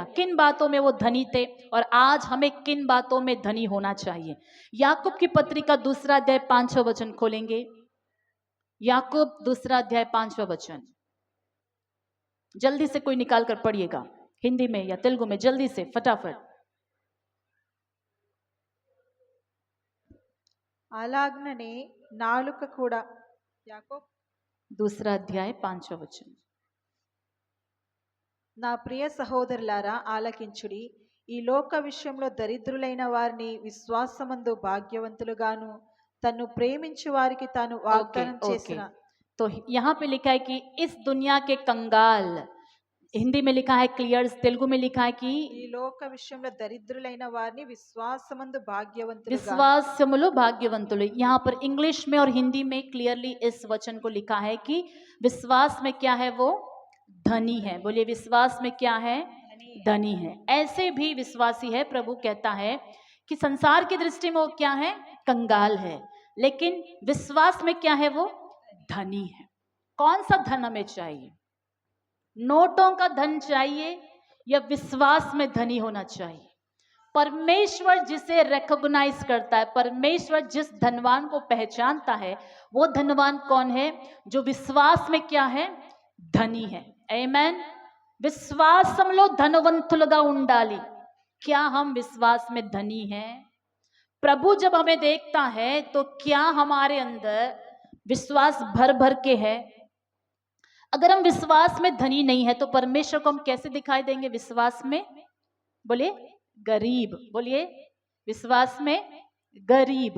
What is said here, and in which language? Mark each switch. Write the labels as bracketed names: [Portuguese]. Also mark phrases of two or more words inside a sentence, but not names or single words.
[Hindi] किन बातों में वो धनी थे और आज हमें किन बातों में धनी होना चाहिए? याकूब की पत्री का 2 अध्याय 5वां वचन खोलेंगे. याकूब 2 अध्याय 5वां वचन. जल्दी से कोई निकाल कर पढ़िएगा, हिंदी में या तेलुगु में, जल्दी से फटाफट. [Telugu] అలాగనే నాలుక కూడా. యాకోబు 2 అధ్యాయ 5వాं వచనం. నా ప్రియ సహోదరులారా ఆలకించుడి. ఈ లోక విషయంలో దరిద్రులైన వారిని విశ్వాసమందు భాగ్యవంతులుగాను తన్ను ప్రేమించు వారికి తాను వాగ్దానం చేసిన. [Hindi] तो यहाँ पे लिखा है कि इस दुनिया के कंगाल, हिंदी में लिखा है क्लियर, तेलुगु में लिखा है कि [Telugu] ఈ లోక విషయంలో దరిద్రులైన వారిని విశ్వాసమందు భాగ్యవంతులుగా. విశ్వాసములో భాగ్యవంతులు. [Hindi] यहाँ पर इंग्लिश में और हिंदी में क्लियरली इस वचन को लिखा है कि विश्वास में क्या है, वो धनी है. बोलिए, विश्वास में क्या है? धनी है. ऐसे भी विश्वासी है. प्रभु कहता है कि संसार की दृष्टि में वो क्या है? कंगाल है, लेकिन विश्वास में क्या है? वो धनी है. कौन सा धन हमें चाहिए? नोटों का धन चाहिए या विश्वास में धनी होना चाहिए? परमेश्वर जिसे रिकॉग्नाइज करता है, परमेश्वर जिस धनवान को पहचानता है, वो धनवान कौन है? जो विश्वास में क्या है? धनी है. आमीन. [Telugu] విశ్వాసంలో ధనవంతులుగా ఉండాలి. [Hindi] क्या हम विश्वास में धनी हैं? प्रभु जब हमें देखता है तो क्या हमारे अंदर विश्वास भर भर के है? अगर हम विश्वास में धनी नहीं है तो परमेश्वर को हम कैसे दिखाई देंगे? विश्वास में, बोलिए, गरीब, बोलिए, विश्वास में गरीब।